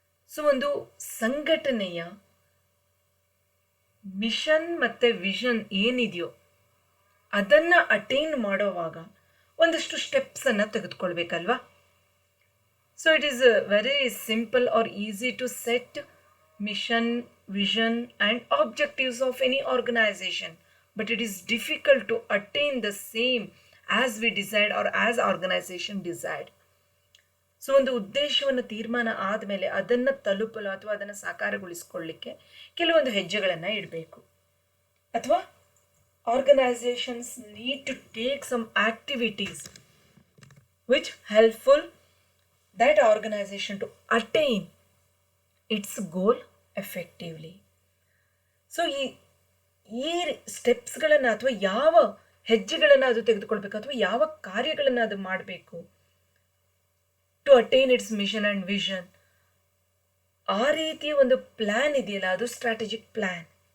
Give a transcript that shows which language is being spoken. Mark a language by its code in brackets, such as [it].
[kn] So ಒಂದು ಸಂಘಟನೆಯ mission ಮತ್ತು ವಿಷನ್ ಏನಿದೆಯೋ ಅದನ್ನು ಅಟೈನ್ ಮಾಡೋವಾಗ ಒಂದಷ್ಟು ಸ್ಟೆಪ್ಸನ್ನು ತೆಗೆದುಕೊಳ್ಬೇಕಲ್ವಾ? [en] So it is very simple or easy to set mission, vision and objectives of any organisation. But it is difficult to attain the same as we desired or as organization desired. [kn] So ಒಂದು ಉದ್ದೇಶವನ್ನು ತೀರ್ಮಾನ ಆದಮೇಲೆ ಅದನ್ನು ತಲುಪಲು ಅಥವಾ ಅದನ್ನು ಸಾಕಾರಗೊಳಿಸ್ಕೊಳ್ಳಿಕ್ಕೆ ಕೆಲವೊಂದು ಹೆಜ್ಜೆಗಳನ್ನು ಇಡಬೇಕು. [en] ಅಥವಾ organisations need to take some activities which helpful that organization to attain its goal effectively. [kn] So ಈ ಸ್ಟೆಪ್ಸ್ಗಳನ್ನು ಅಥವಾ ಯಾವ ಹೆಜ್ಜೆಗಳನ್ನು ಅದು ತೆಗೆದುಕೊಳ್ಬೇಕು ಅಥವಾ ಯಾವ ಕಾರ್ಯಗಳನ್ನು ಅದು ಮಾಡಬೇಕು [en] to attain its mission and vision, [kn] ಆ ರೀತಿಯ ಒಂದು ಪ್ಲ್ಯಾನ್ ಇದೆಯಲ್ಲ, ಅದು ಸ್ಟ್ರಾಟಜಿಕ್ ಪ್ಲ್ಯಾನ್.